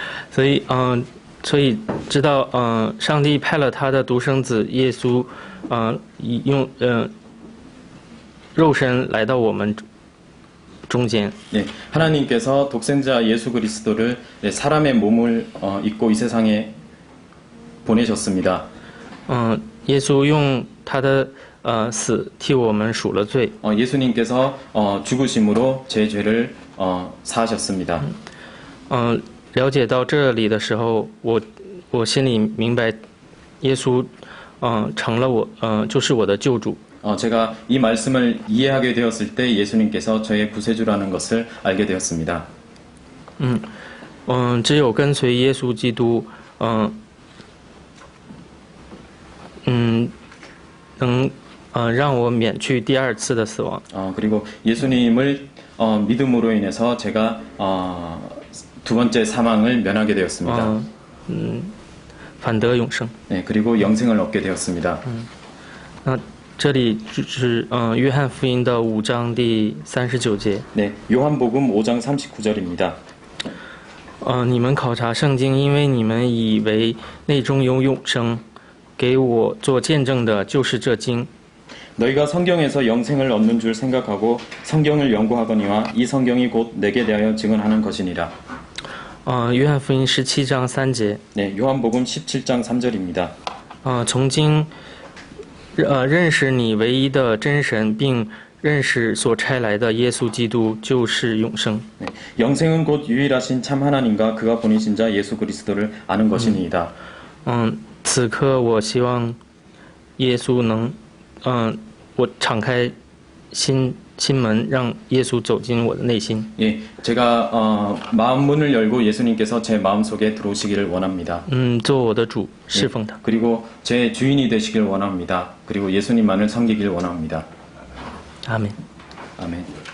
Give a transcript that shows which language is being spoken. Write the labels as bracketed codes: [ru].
[zh] 所以知道上帝派了他的独生子耶稣用肉身来到我们中间。 [ko] 네, 하나님께서 독생자 예수 그리스도를 사람의 몸을 입고 이 세상에 보내셨습니다. [zh] 耶稣用他的死替我们赎了罪。 [ko] 예수님께서 죽으심으로 제 죄를 사하셨습니다. [zh] 了解到这里的时候，我心里明白，耶稣成了就是我的救主。 [ko] 제가 이 말씀을 이해하게 되었을 때 예수님께서 저의 구세주라는 것을 알게 되었습니다. [zh] 只有跟随耶稣基督，能让我免去第2次的死亡。 [ko] 그리고 예수님을 믿음으로 인해서 제가 두 번째 사망을 면하게 되었습니다. [zh] 反得永生。 [ko] 네, 그리고 영생을 얻게 되었습니다. [zh] 那这里就是约翰福音的5章第39节。 [ko] 네, 요한복음 5장 39절입니다. [zh] 你们考察圣经，因为你们以为内中有永生，给我做见证的就是这经。 [ko] 너희가 성경에서 영생을 얻는 줄 생각하고 성경을 연구하거니와 이 성경이 곧 내게 대하여 증언하는 것이니라. [zh] 约翰福音17章3节， [ko] 네, 요한복음 17장 3절입니다. [zh] 从今，认识你唯一的真神，并认识所差来的耶稣基督，就是永生。 [ko] 네, 영생은 곧 유일하신 참 하나님과 그가 보내신 자 예수 그리스도를 아는 것이니이다. [zh] 此刻我希望耶稣能，我敞开心门，让耶稣走进我的内心。 [ko] 예, 제가 마음 문을 열고 예수님께서 제 마음 속에 들어오시기를 원합니다. [zh] 做我的主，侍奉他。 [ko] 그리고 제 주인이 되시길 원합니다. 그리고 예수님만을 섬기길 원합니다. [zh] 阿门。 [ko] 아멘.